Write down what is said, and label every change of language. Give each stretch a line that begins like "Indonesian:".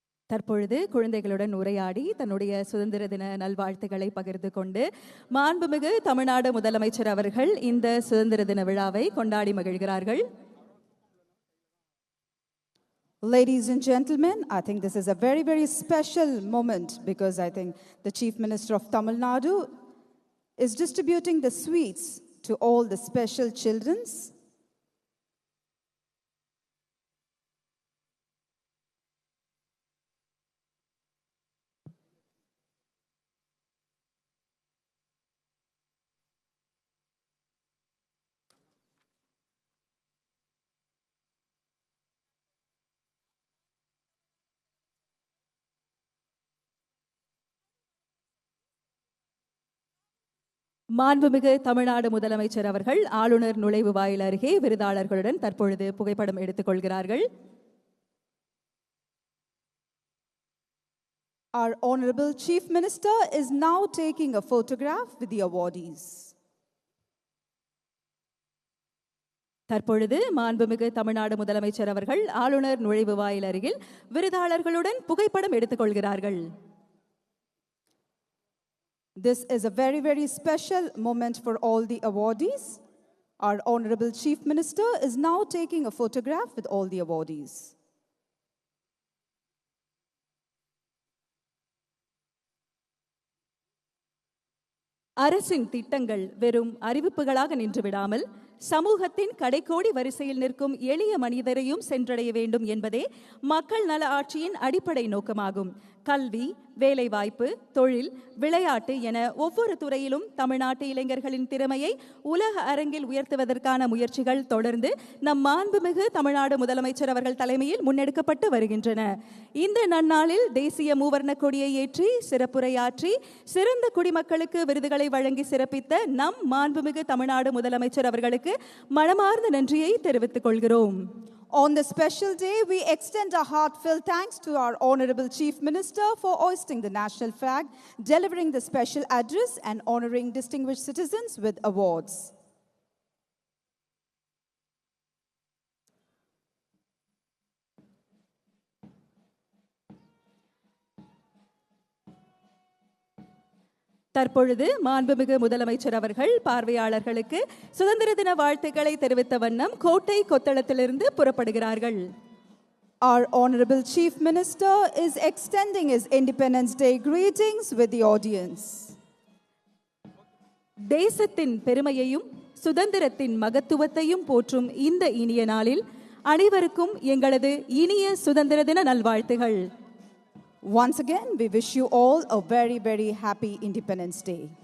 Tamil: தற்பொழுது குழந்தைகளுடன் உரையாடி தன்னுடைய சுதந்திர தின நல்வாழ்த்துக்களை பகிர்ந்து கொண்டு மாண்புமிகு தமிழ்நாடு முதலமைச்சர் அவர்கள் இந்த சுதந்திர தின விழாவை கொண்டாடி மகிழ்கிறார்கள்.
English: Ladies and gentlemen, I think this is a very, very special moment because I think the Chief Minister of Tamil Nadu is distributing the sweets to all the special children's.
Tamil: மாண்புமிகு தமிழ்நாடு முதலமைச்சர் அவர்கள் ஆளுநர் நுழைவு வாயில் அருகே விருதாளர்களுடன் தற்பொழுது புகைப்படம் எடுத்துக் கொள்கிறார்கள்.
English: Our Honorable Chief Minister is now taking a photograph with the awardees.
Tamil: தற்பொழுது மாண்புமிகு தமிழ்நாடு முதலமைச்சர் அவர்கள் ஆளுநர் நுழைவு வாயில் அருகில் விருதாளர்களுடன் புகைப்படம் எடுத்துக் கொள்கிறார்கள்.
English: This is a very, very special moment for all the awardees. Our Honorable Chief Minister is now taking a photograph with all the awardees.
Tamil: அரசின் திட்டங்கள் வெறும் அறிவிப்புகளாக நின்றுவிடாமல் சமூகத்தின் கடைக்கோடி வரிசையில் நிற்கும் எளிய மனிதரையும் சென்றடைய வேண்டும் என்பதே மக்கள் நல ஆட்சியின் அடிப்படை நோக்கமாகும். கல்வி, வேலைவாய்ப்பு, தொழில், விளையாட்டு என ஒவ்வொரு துறையிலும் தமிழ்நாட்டு இளைஞர்களின் திறமையை உலக அரங்கில் உயர்த்துவதற்கான முயற்சிகள் தொடர்ந்து நம் மாண்புமிகு தமிழ்நாடு முதலமைச்சர் அவர்கள் தலைமையில் முன்னெடுக்கப்பட்டு வருகின்றன. இந்த நன்னாளில் தேசிய மூவர்ண கொடியை ஏற்றி சிறப்புரையாற்றி சிறந்த குடிமக்களுக்கு விருதுகளை வழங்கி சிறப்பித்த நம் மாண்புமிகு தமிழ்நாடு முதலமைச்சர் அவர்களுக்கு மனமார்ந்த நன்றியை தெரிவித்துக் கொள்கிறோம்.
English: On this special day, we extend our heartfelt thanks to our Honorable Chief Minister for hoisting the national flag, delivering the special address, and honoring distinguished citizens with awards.
Tamil: தற்பொழுது மாண்புமிகு முதலமைச்சர் அவர்கள் பார்வையாளர்களுக்கு சுதந்திர தின வாழ்த்துக்களை தெரிவித்த வண்ணம் கோட்டை கொத்தளத்திலிருந்து புறப்படுகிறார்கள்.
English: Our Honorable Chief Minister is extending his Independence Day greetings with the audience.
Tamil: தேசத்தின் பெருமையையும் சுதந்திரத்தின் மகத்துவத்தையும் போற்றும் இந்த இனிய நாளில் அனைவருக்கும் எங்களது இனிய சுதந்திர தின நல்வாழ்த்துகள்.
English: Once again, we wish you all a very, very happy Independence Day.